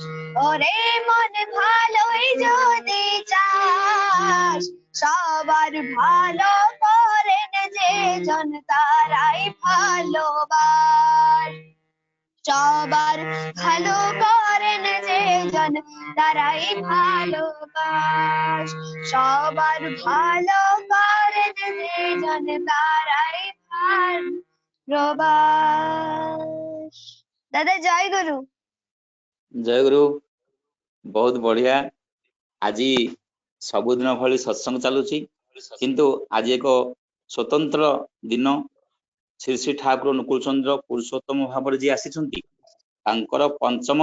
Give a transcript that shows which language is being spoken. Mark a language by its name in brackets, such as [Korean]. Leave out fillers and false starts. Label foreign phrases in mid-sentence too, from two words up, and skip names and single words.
[Bangla] ওরে মন ভালোই যদি চাস সবার ভালো করেন যে জন তারাই ভালোবাস সবার ভালো করেন যে জন তারাই ভালোবাস সবার ভালো করেন যে জন তারাই ভালোবাস দাদা জয় গুরু [Odia] ଜୟ ଗୁରୁ ବହୁତ ବଢିଆ ଆଜି ସବୁଦିନ ଭଳି ସତ୍ସଙ୍ଗ ଚାଲୁଛି କିନ୍ତୁ ଆଜି ଏକ ସ୍ୱତନ୍ତ୍ର ଦିନ ଶ୍ରୀ ଶ୍ରୀ ଠାକୁର ଅନୁକୂଳ ଚନ୍ଦ୍ର ପୁରୁଷୋତ୍ତମ ଭାବରେ ଯିଏ ଆସିଛନ୍ତି ତାଙ୍କର ପଞ୍ଚମ